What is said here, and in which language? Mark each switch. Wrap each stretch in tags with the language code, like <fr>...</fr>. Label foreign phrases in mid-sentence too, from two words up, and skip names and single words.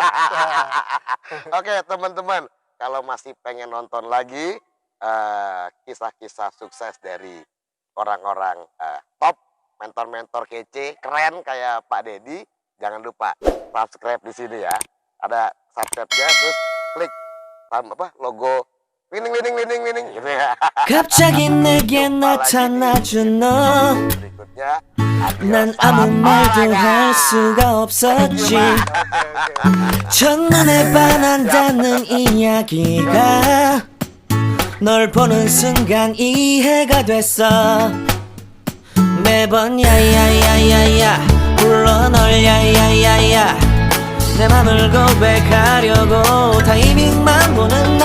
<id>Oke, teman-teman, kalau masih pengen nonton lagi kisah-kisah sukses dari orang-orang top, mentor-mentor kece, keren kayak Pak Dedi, jangan lupa subscribe di sini ya. Ada subscribe-nya, terus klik logo wining gitu ya.</id> <ko>갑자기 내게 나타나준 너</ko> <id>berikutnya.</id> <ko>난 아무 말도 할 수가 없었지 첫눈에 반한다는 이야기가 널 보는 순간 이해가 됐어 매번 야야야야야 불러 널 야야야야 내 맘을 고백하려고 타이밍만 보는 나</ko>